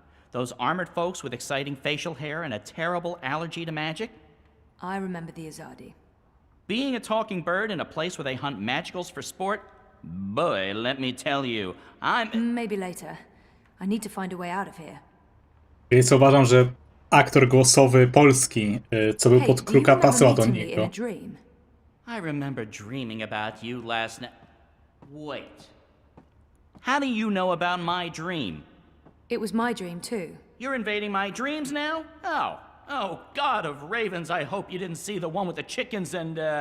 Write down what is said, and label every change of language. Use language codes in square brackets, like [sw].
[en] Those armored folks with exciting facial hair and a terrible allergy to magic? I remember the Azadi. Being a talking bird in a place where they hunt magicals for sport? Boy, let me tell you, Maybe later. I need to find a way out of here. [pl] Więc uważam, że aktor głosowy polski, co był pod Kruka, pasował do niego. [en] I remember dreaming about you last night. Wait. How do you know about my dream? It was my dream too. You're invading my dreams now? Oh, God of ravens, I hope you didn't see the one with the chickens and,